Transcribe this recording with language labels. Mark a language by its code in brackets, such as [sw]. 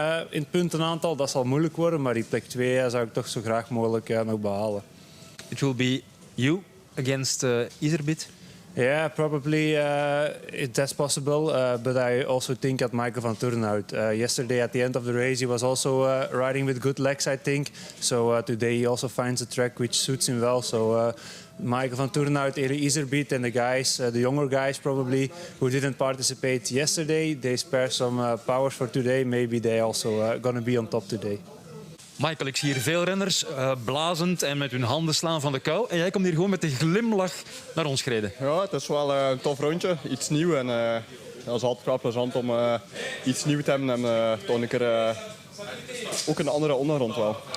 [nl] In het puntenaantal, dat zal moeilijk worden, maar die plek 2 zou ik toch zo graag mogelijk nog behalen. [en] It will be you against Iserbit? Yeah, probably that's possible, but I also think at Michael van Turnhout. Yesterday at the end of the race he was also riding with good legs, I think. So today he also finds a track which suits him well. So Michael van Turnhout, Eli Iserbit and the guys, the younger guys probably, who didn't participate yesterday, they spare some powers for today. Maybe they also gonna be on top today. [nl] Michael, ik zie hier veel renners blazend en met hun handen slaan van de kou. En jij komt hier gewoon met een glimlach naar ons gereden. Ja, het is wel een tof rondje. Iets nieuws. En dat is altijd wel plezant om iets nieuws te hebben. En toch een keer ook een andere ondergrond wel.